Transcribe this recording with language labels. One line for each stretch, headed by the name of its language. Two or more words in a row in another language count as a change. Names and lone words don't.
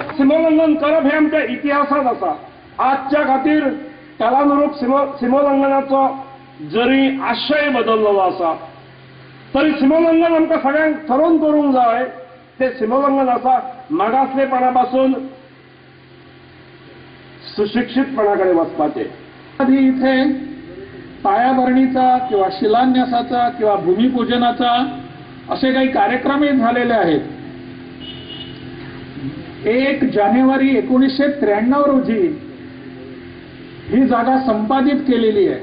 Konkani: सीमोल्लंघन करप हे आमच्या इतिहासात आसा. आजच्या खातीर कालानुरूप सीमोल्लंघनाचो जरी आशय बदललेलो आसा तरी सीमोल्लंघन आमकां सगळ्यांक ठरोवन करूंक जाय. ते सीमोल्लंघन आसा मागासलेपणा पासून सुशिक्षितपणा कडेन वचपाचें.
Marathi: आधी इथे पायाभरणीचा किंवा शिलान्यासाचा किंवा भूमिपूजनाचा असे काही कार्यक्रमही झालेले आहेत. 1 जानेवारी 1993 रोजी ही जागा संपादित केलेली आहे.